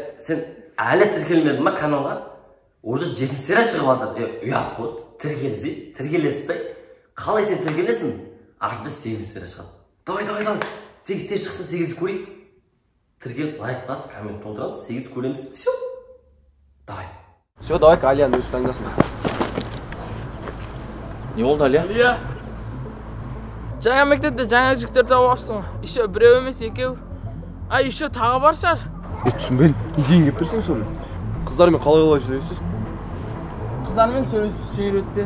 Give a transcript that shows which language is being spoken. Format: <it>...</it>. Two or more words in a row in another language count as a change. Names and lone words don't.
<kk>Сен әлі тіркелмедің ма каналға? Уже 7 сері шығып жатыр. Ұят қой. Тіркелесіз. Қалай сен тіркелесің? Артында 8 сері шығады. Давай. 8 тез шықсын, 8-ді көрейік. Тіркеліп, лайк басып, коммент толтырамыз, 8-ді көреміз.</kk> <ru>Все. Давай. Все, давай-ка</ru> <kk>Алияны өзі таңдасын. Не болды, Алия? Алия. Жаңа мектепте жаңа жігіттер тауып алыпсың. Еще біреу емес екеу. Еще тағы бар шығар. Түсінбеймін. Неден кеп тұрсың соны? Қыздармен қалай сөйлесесіз? Қыздармен сөйлетпе.</kk>